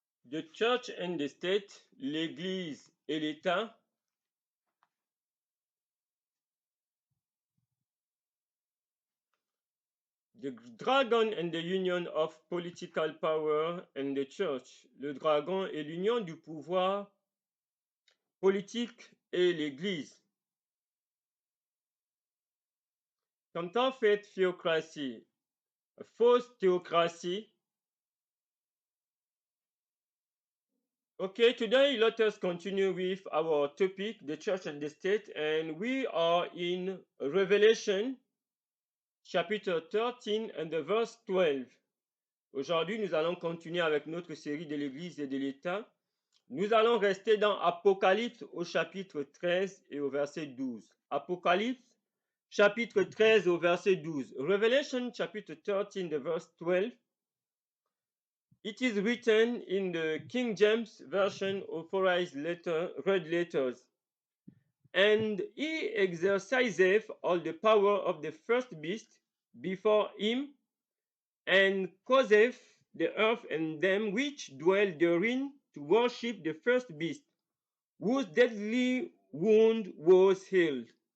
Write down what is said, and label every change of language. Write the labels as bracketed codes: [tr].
[en] The Church and the State, [fr] l'Église et l'État. [en] The dragon and the union of political power and the church. [fr] Le dragon est l'union du pouvoir politique et l'Église. [en] Counterfeit theocracy, a false theocracy. Okay, today let us continue with our topic, the church and the state, and we are in Revelation chapitre 13 and the verse 12. [fr] Aujourd'hui, nous allons continuer avec notre série de l'Église et de l'État. Nous allons rester dans Apocalypse au chapitre 13 et au verset 12. Apocalypse chapitre 13 au verset 12. [en] Revelation chapitre 13, the verse 12. It is written in the King James Version authorized red letters. And he exerciseth all the power of the first beast before him, and causeth the earth and them which dwell therein to worship the first beast, whose deadly wound was healed.